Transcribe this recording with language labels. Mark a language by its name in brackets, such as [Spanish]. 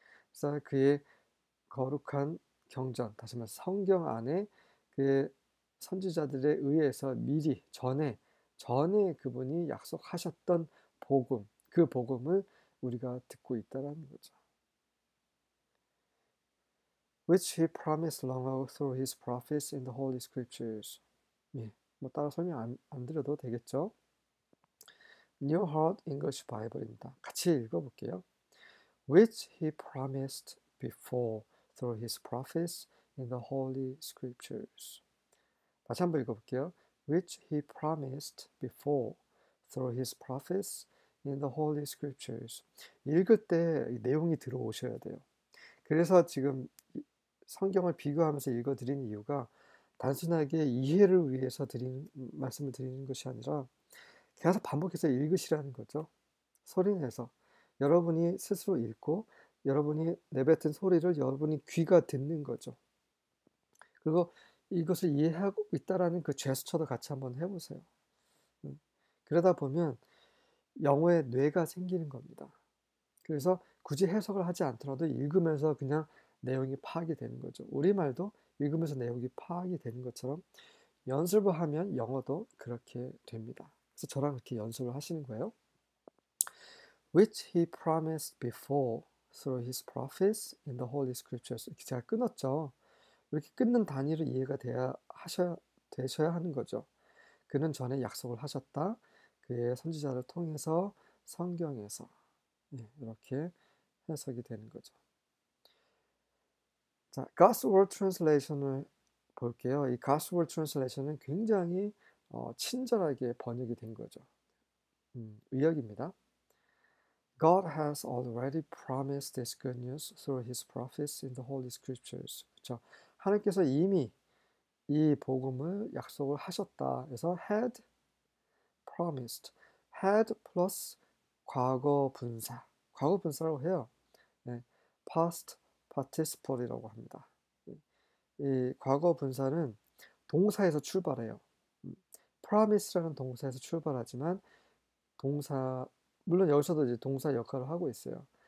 [Korean] 그래서 그의 거룩한 경전, 다시 말해서 성경 안에 그의 선지자들에 의해서 미리 전에 그분이 약속하셨던 복음, 그 복음을 우리가 듣고 있다라는 거죠. [English] Which he promised long ago through his prophets in the Holy Scriptures. [Korean] 예, 뭐 따라 설명 안 드려도 되겠죠? New Heart English Bible입니다. 같이 읽어볼게요. [English] Which he promised before through his prophets in the Holy Scriptures. [Korean] 다시 한번 읽어볼게요. [English] Which he promised before through his prophets in the Holy Scriptures. [Korean] 읽을 때 내용이 들어오셔야 돼요. 그래서 지금 성경을 비교하면서 읽어드린 이유가 단순하게 이해를 위해서 말씀을 드리는 것이 아니라 계속 반복해서 읽으시라는 거죠. 소리내서. 여러분이 스스로 읽고 여러분이 내뱉은 소리를 여러분이 귀가 듣는 거죠. 그리고 이것을 이해하고 있다라는 그 제스처도 같이 한번 해보세요. 그러다 보면 영어의 뇌가 생기는 겁니다. 그래서 굳이 해석을 하지 않더라도 읽으면서 그냥 내용이 파악이 되는 거죠. 우리말도 읽으면서 내용이 파악이 되는 것처럼 연습을 하면 영어도 그렇게 됩니다. 그래서 저랑 그렇게 연습을 하시는 거예요. [English] Which he promised before through his prophets in the Holy Scriptures. [Korean] 이렇게 제가 끊었죠. 이렇게 끊는 단위로 이해가 되셔야 하는 거죠. 그는 전에 약속을 하셨다. 그의 선지자를 통해서 성경에서 이렇게 해석이 되는 거죠. 자, God's Word Translation을 볼게요. 이 God's Word Translation은 굉장히 친절하게 번역이 된 거죠. 의역입니다. [English] God has already promised this good news through his prophets in the Holy Scriptures. [Korean] 그렇죠? 하나님께서 이미 이 복음을 약속을 하셨다. 그래서 had promised. had 플러스 과거 분사. 과거 분사라고 해요. 네, past participle이라고 합니다. 이 과거 분사는 동사에서 출발해요. promise라는 동사에서 출발하지만 동사 물론 여기서도 이제 동사 역할을 하고 있어요.